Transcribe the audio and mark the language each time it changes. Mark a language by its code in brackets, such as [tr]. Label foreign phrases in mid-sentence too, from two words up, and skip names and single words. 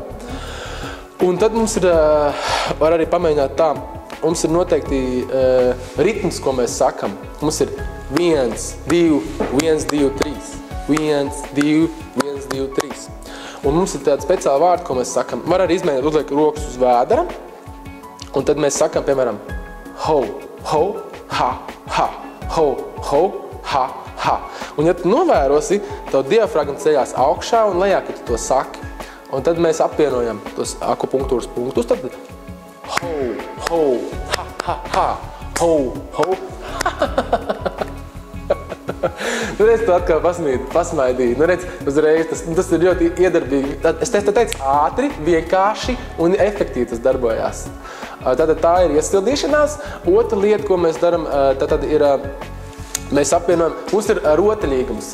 [lv] Un tad mums ir, var arī pamēģināt tā, mums ir noteikti ritms, ko mēs sakam. Mums ir 1, 2, 1, 2, 3. 1, 2, 1, 2, 3. Un mums ir tāda speciāla vārda, ko mēs sakam. Var arī izmēģināt uzliek rokas uz vēdera. Un tad mēs sakam, piemēram, ho, ho, ha, ha, ho, ho, ha, ha. Un ja tu novērosi, tavu diafragma ceļās augšā un lejā, kad tu to saki. Un tad mēs apvienojam tos akupunktūras punktus, tad ho, ho, ha, ha, ha, ho, ho, ha, ha, ha. Nu, redz, tu atkal pasmaidīji. Nu, redz, uzreiz, tas ir ļoti iedarbīgi. Es teicu ātri, vienkārši un efektīvi tas darbojās. Tātad tā ir iesildīšanās. Otra lieta, ko mēs darām, tātad ir, mēs apvienojam, mums ir rotaļīgums.